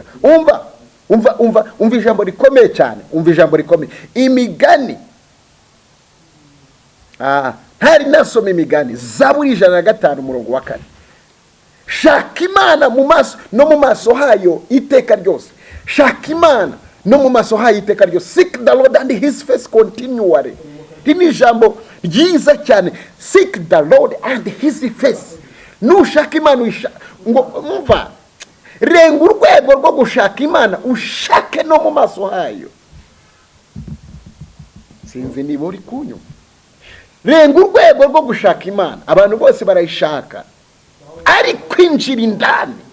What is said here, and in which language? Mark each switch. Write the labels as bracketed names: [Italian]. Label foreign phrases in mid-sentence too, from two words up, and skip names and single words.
[Kinyarwanda] Umva ijambo rikomeye cyane, umva ijambo rikomeye. Imigani, ntari nasoma imigani, Zaburi 105 umurongo wa 4. Shaka Imana mu maso, no mu maso hayo iteka ryose. Shaka Imana no mu maso hayo iteka ryose. [English] Seek the Lord and his face continually. [Kinyarwanda] Ni ijambo ryiza cyane. [English] Seek the Lord and his face. [Kinyarwanda] Nushaka Imana ngo umva, renga urwego rwo gushaka Imana, ushake no mu maso hayo. Sinzi niba uri kunyu. Renga urwego rwo gushaka Imana. Abantu bose barayishaka, ari kwinjira indani.